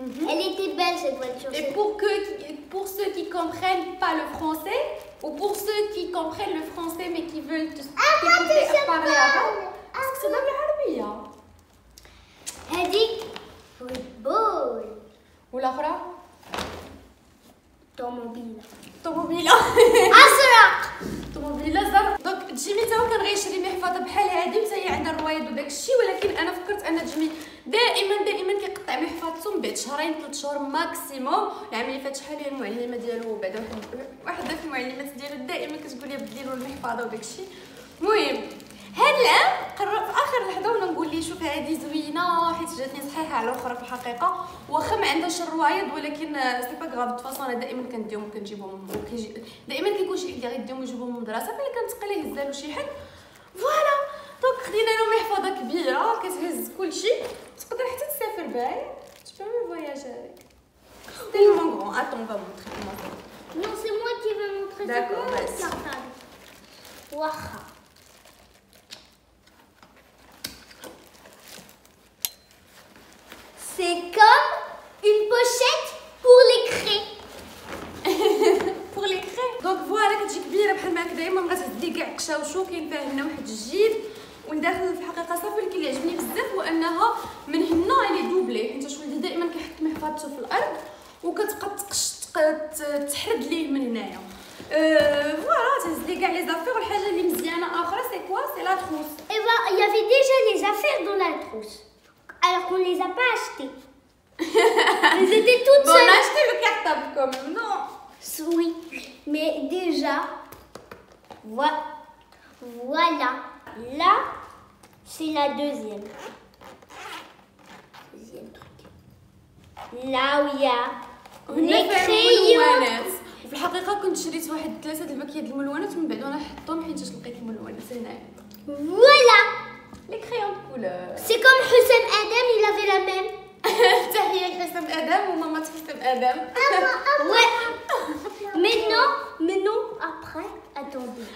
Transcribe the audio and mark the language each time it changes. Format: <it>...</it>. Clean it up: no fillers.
<fr>Elle était belle cette voiture. Et pour ceux qui comprennent pas le français ou pour ceux qui comprennent le français mais qui veulent t'écouter parler arabe, parce que c'est dans l'arabe.</fr> <ar>هذيك football. والأخرى طوموبيلة. أزرق. طوموبيلة زرق. دونك جيمي تا هو كان غيشري محفظة بحال هادي وتا هي عندها الروايد وداك الشيء ولكن أنا فكرت أن جيمي دائما كيقطع محفظته من بعد شهرين 3 شهور ماكسيموم. العام اللي فات شحال هي المعلمة ديالو بعدا واحدة في المعلمات ديالو دائما كتقول لي بدلي له المحفظة وداك الشيء. المهم هاد العام قررت في اخر لحظه وانا نقول ليه شوف هذه زوينه حيت جاتني صحيحه على الاخرى في الحقيقه واخا ما عندهاش الروايد ولكن</ar> <fr>سي با غاف فاصون</fr> <ar>انا دائما كنديهم كنجيبهم دائما كيكون شي حد غيديهم ويجيبهم من المدرسه فانا كنتقى ليه هزالو شي حد فوالا. دونك خدينا له محفظه كبيره كتهز كلشي تقدر حتى تسافر بها</ar> <fr>tu peux me voyager avec. C'est tellement grand. Attends, on va montrer comment ça. Non, c'est moi qui vais montrer. D'accord, c'est vas-y. cartable. Waouh. C'est comme une pochette pour les craies. pour les craies.</fr> <ar>دونك فوالا كتجي كبيره بحال ما هكا دايما بغات تدي كاع قشاوشو كاين فيها هنا واحد الجيب ومن داخل في الحقيقه صافي اللي كيعجبني بزاف هو انها من هنا لي دوبلي حيت ولدي دائما كيحط محفظته في الارض وكتبقى تحرد ليه من هنايا. فوالا تهز لي كاع لي زافير. والحاجه اللي مزيانه اخرى</ar> <fr>سي كوا سي لا تروس. Et ben, il y avait déjà les affaires dans la trousse. Alors qu'on les a pas achetées. Elles étaient toutes Bon, on a seules. acheté le cartable quand même, non? Oui, mais déjà, voilà. Là, c'est la deuxième. Deuxième truc. Là où il y a les crayons.</fr> <ar>وفي الحقيقه كنت شريت واحد 3 الباكيات الملونات ومن بعد وانا حطهم حيت لقيت الملونات هنايا.</ar> <fr>Voilà. Les crayons de couleur. C'est comme Hussein Adam, il avait la même.</fr> <ar>تحية لحسام ادم وماما حسام ادم.</ar> <fr>Ouais. Maintenant, après, attendez.</fr>